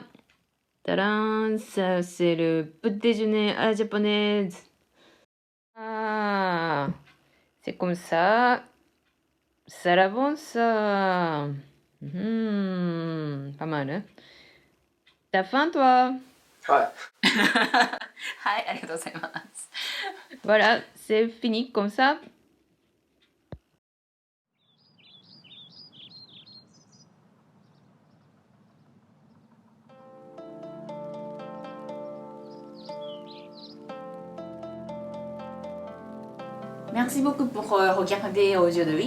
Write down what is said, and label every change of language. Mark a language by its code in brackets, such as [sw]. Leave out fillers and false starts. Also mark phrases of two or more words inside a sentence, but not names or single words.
[fr] Tadam, ça c'est le petit déjeuner à la japonaise. Ah, c'est comme ça. Ça la bon ça. Pas mal, hein. T'as faim toi? は [ja] はい、ありがとうございます。 [fr] Voilà, c'est fini comme ça. Merci beaucoup pour regarder aujourd'hui.